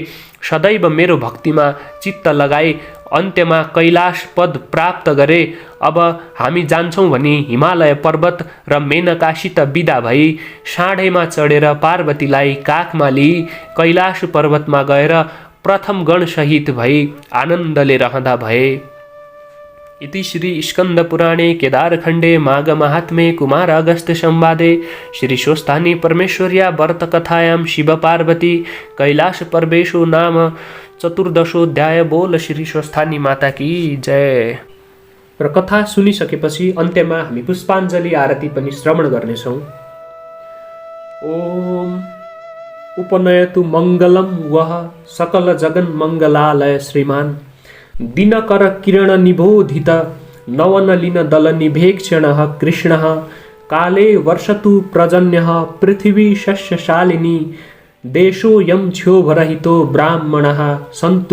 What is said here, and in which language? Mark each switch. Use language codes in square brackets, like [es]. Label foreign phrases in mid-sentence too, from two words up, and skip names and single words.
[ne] सदैव मेरो भक्तिमा चित्त लगाई अन्त्यमा कैलाश पद प्राप्त गरे। अब हामी जान्छौँ भनी हिमालय पर्वत र मेनकासित बिदा भई साँढेमा चढेर पार्वतीलाई काखमा लिई कैलाश पर्वतमा गएर प्रथम गणसहित भई आनन्दले रहँदा भए। [sa] इति श्री स्कंदपुराणे केदारखण्डे माघमाहात्म्ये कुमार अगस्त्य संवादे श्री स्वस्थानी परमेश्वर्या व्रतकथायां शिवपार्वती कैलाश पर्वेशो नाम 14 [hi] बोल श्री स्वस्थानी माता की जय। [ne] र कथा सुनिसकेपछि अन्त्यमा हामी पुष्पाञ्जली आरती पनि श्रवण गर्नेछौँ। [sa] ओम उपनयतु मङ्गलं वः सकल जगन्मङ्गलालय श्रीमान् दिनकर किरण निबोधित नवनलिन दल निभेक्षणः कृष्णः काले वर्षतु पर्जन्यः पृथिवी शस्यशालिनी देशोऽयं क्षोभरहितो ब्राह्मणाः सन्तु